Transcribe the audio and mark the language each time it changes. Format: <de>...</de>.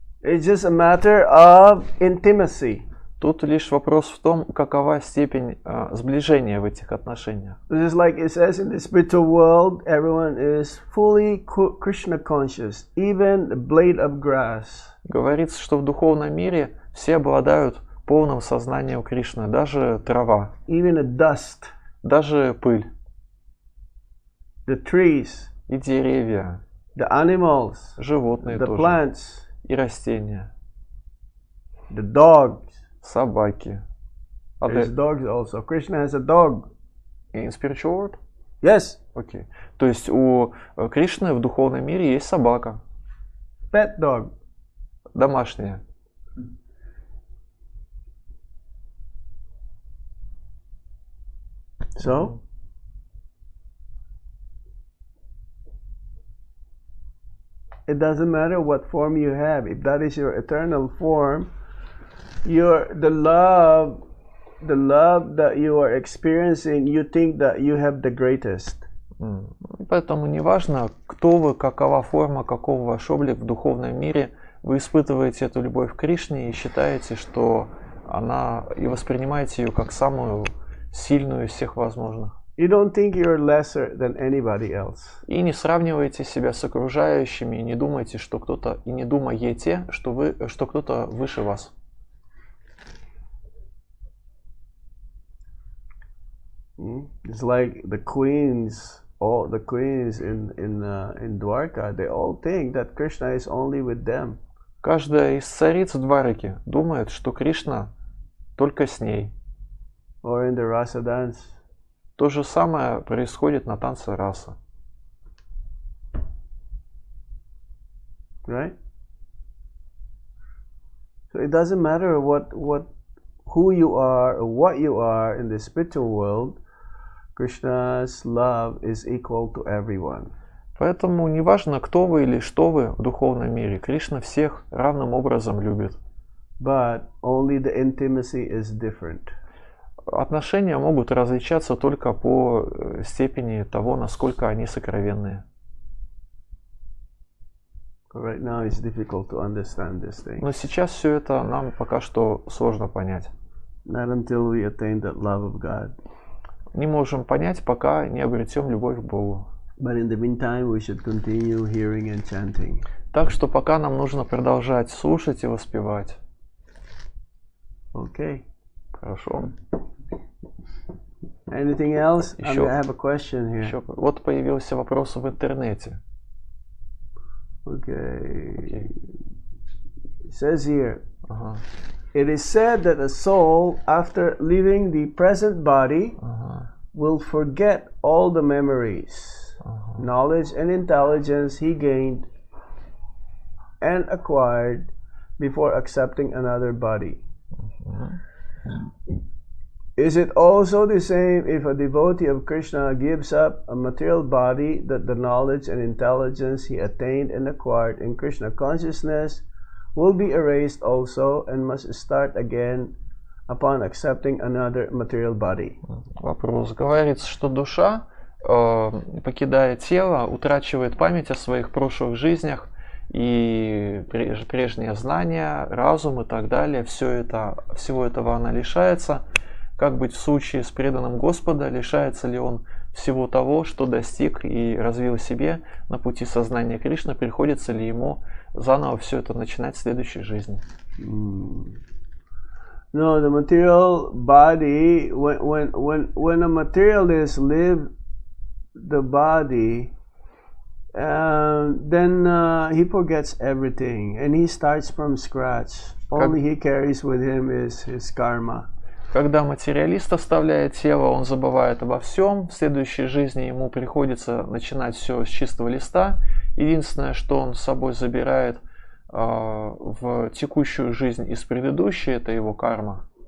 <en>It's just a matter of intimacy.</en> <ru>Тут лишь вопрос в том, какова степень сближения в этих отношениях.</ru> <en>Just like it says in the spiritual world, everyone is fully Krishna conscious, even a blade of grass.</en> <ru>Говорится, что в духовном мире все обладают полным сознанием Кришны, даже трава,</ru> <en>even the dust,</en> <ru>даже пыль,</ru> <en>the trees,</en> <ru>и деревья,</ru> <en>the animals,</en> <ru>животные</ru> <en>the</en> <ru>тоже,</ru> <en>plants,</en> <ru>и растения,</ru> <en>the dogs.</en> <ru>собаки.</ru> <en>There's dogs also. Krishna has a dog. In spiritual world? Yes.</en> <ru>Окей. То есть у Кришны в духовном мире есть собака.</ru> <en>Pet dog.</en> <ru>Домашняя.</ru> <en>So? It doesn't matter what form you have. If that is your eternal form, the love that you are experiencing, you think that you have the greatest.</en> <ru>Поэтому неважно, кто вы, какова форма, каков ваш облик в духовном мире, вы испытываете эту любовь к Кришне и считаете, что она, и воспринимаете ее как самую сильную из всех возможных.</ru> <en>You don't think you're lesser than anybody else.</en> <ru>И не сравнивайте себя с окружающими, и не думайте, что кто-то, и не думаете, что кто-то выше вас.</ru> <en>It's like the queens, all the queens in Dwarka, they all think that Krishna is only with them.</en> <ru>Каждая из цариц в Двараке думает, что Кришна только с ней.</ru> <en>Or in the rasa dance.</en> <ru>То же самое происходит на танце раса.</ru> <en>Right? So it doesn't matter who you are or what you are in the spiritual world. Krishna's love is equal to everyone.</en> <ru>Поэтому неважно, кто вы или что вы в духовном мире, Кришна всех равным образом любит.</ru> <en>But only the intimacy is different.</en> <ru>Отношения могут различаться только по степени того, насколько они сокровенные.</ru> <en>Right now it's difficult to understand this thing.</en> <ru>Но сейчас все это нам пока что сложно понять.</ru> <en>Not until we attain that love of God.</en> <ru>Не можем понять, пока не обретем любовь к Богу.</ru> <en>But in the meantime, we should continue hearing and chanting.</en> <ru>Так что пока нам нужно продолжать слушать и воспевать.</ru> <en>Okay.</en> <ru>Хорошо.</ru> <en>Anything else? I</en> <ru>Еще-</ru> <en>have a question here.</en> <ru>Еще, вот появился вопрос в интернете.</ru> <en>Okay. It says here,</en> <ru>Ага,</ru> <en>it is said that a soul, after leaving the present body,</en> <ru>ага,</ru> <en>will forget all the memories, knowledge, and intelligence he gained and acquired before accepting another body. Is it also the same if a devotee of Krishna gives up a material body, that the knowledge and intelligence he attained and acquired in Krishna consciousness will be erased also and must start again upon accepting another material body?</en> <ru>Вопрос. Говорится, что душа, покидая тело, утрачивает память о своих прошлых жизнях и прежние знания, разум и так далее. Всего этого она лишается. Как быть в случае с преданным Господа? Лишается ли он всего того, что достиг и развил в себе на пути сознания Кришны? Приходится ли ему заново все это начинать в следующей жизни?</ru> <en>No, the material body, when a materialist lives the body, then he forgets everything and he starts from scratch. Only he carries with him is his karma.</en> <ru>Когда материалист оставляет тело, он забывает обо всем. В следующей жизни ему приходится начинать все с чистого листа. Единственное, что он с собой забирает в текущую жизнь из предыдущей, это его карма.</ru>